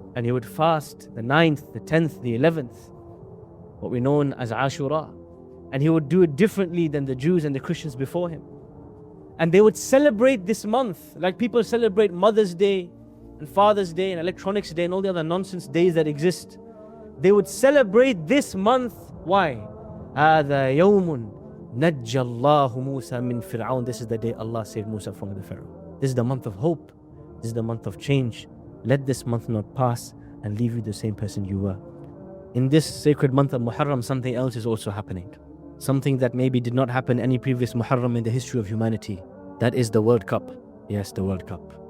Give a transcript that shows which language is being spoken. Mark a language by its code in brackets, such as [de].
[en] And he would fast the 9th, the 10th, the 11th, what we know as Ashura. And he would do it differently than the Jews and the Christians before him. And they would celebrate this month like people celebrate Mother's Day and Father's Day and Electronics Day and all the other nonsense days that exist. They would celebrate this month. Why? [ar] هذا يوم نجى الله موسى من فرعون. [en] This is the day Allah saved Musa from the Pharaoh. This is the month of hope. This is the month of change. Let this month not pass and leave you the same person you were. In this sacred month of Muharram, something else is also happening. Something that maybe did not happen any previous Muharram in the history of humanity. That is the World Cup. Yes, the World Cup.